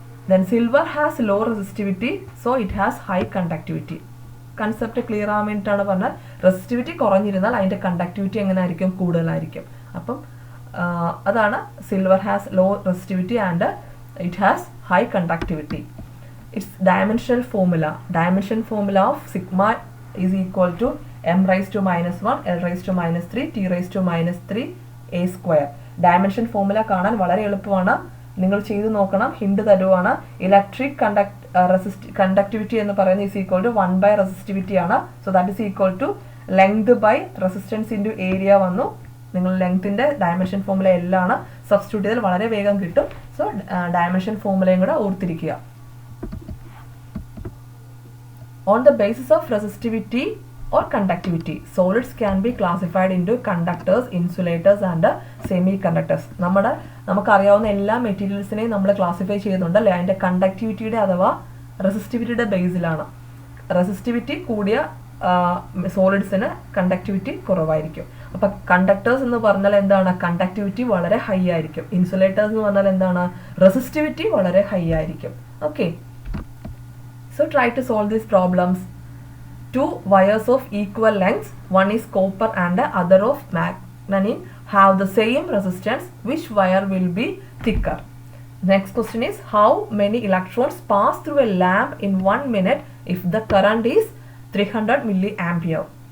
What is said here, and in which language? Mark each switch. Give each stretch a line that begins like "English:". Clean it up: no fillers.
English: Then silver has low resistivity, so it has high conductivity.
Malayalam: Concept clear ആവാൻ വേണ്ടിയിട്ടാണ് പറഞ്ഞാൽ resistivity കുറഞ്ഞിരുന്നാൽ അതിൻ്റെ conductivity എങ്ങനെ ആയിരിക്കും? കൂടുതലായിരിക്കും. അപ്പം അതാണ്
English: Silver has low resistivity and it has high conductivity. It's dimensional formula. Dimension formula of sigma is equal to m raised to -1, l raised to -3, t raised to -3 a square.
Malayalam: Dimension formula കാണാൻ വളരെ എളുപ്പമാണ്. നിങ്ങൾ ചെയ്തു നോക്കണം. Hint തരുവാണ്. Electric
English: conductivity
Malayalam: എന്ന് പറയുന്നത്
English: Is equal to 1 by resistivity ആണ്. So that is equal to length by resistance into area വന്നു.
Malayalam: നിങ്ങൾ ലെങ്ത്തിന്റെ ഡയമെൻഷൻ ഫോർമുല എല്ലാം ആണ് സബ്സ്റ്റിറ്റ്യൂട്ട് ചെയ്താൽ വളരെ വേഗം കിട്ടും. സോ ഡയമെൻഷൻ ഫോർമുലയും കൂടെ ഓർത്തിരിക്കുക.
English: On the basis of resistivity or conductivity, solids can be classified into conductors, insulators and semiconductors.
Malayalam: നമുക്കറിയാവുന്ന എല്ലാ മെറ്റീരിയൽസിനെയും നമ്മൾ ക്ലാസിഫൈ ചെയ്യുന്നുണ്ട് അല്ലേ, അതിൻ്റെ കണ്ടക്ടിവിറ്റിയുടെ അഥവാ റെസിസ്റ്റിവിറ്റിയുടെ ബേസിലാണ്. റെസിസ്റ്റിവിറ്റി കൂടിയ സോളിഡ്സിന് കണ്ടക്ടിവിറ്റി കുറവായിരിക്കും. അപ്പം കണ്ടക്ടേഴ്സ് എന്ന് പറഞ്ഞാൽ എന്താണ്, കണ്ടക്ടിവിറ്റി വളരെ ഹൈ ആയിരിക്കും. ഇൻസുലേറ്റേഴ്സ് എന്ന് പറഞ്ഞാൽ എന്താണ്, റെസിസ്റ്റിവിറ്റി വളരെ ഹൈ ആയിരിക്കും.
English: Okay, so try to solve these problems. Two wires of equal lengths, one is copper and the other of manganese, have the same resistance. Which wire will be thicker? Next question is, how many electrons pass through a lamp in 1 minute if the current is 300 milliampere?